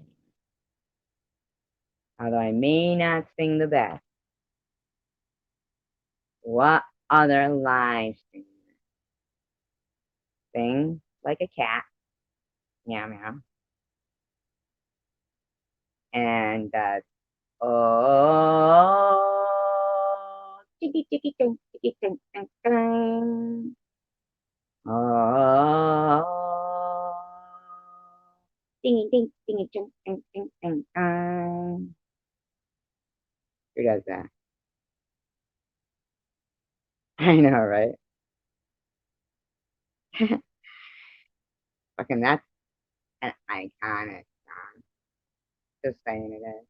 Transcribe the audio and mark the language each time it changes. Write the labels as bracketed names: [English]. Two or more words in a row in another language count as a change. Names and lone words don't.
[English] Although I may not sing the best, what other live stream? Sing like a cat, meow meow, and oh, tiki tiki tung tiki tung tung tung. Oh, ding ding ding ding ding ding ding. Who does that? I know, right? Fucking that's an iconic song. Just saying it is.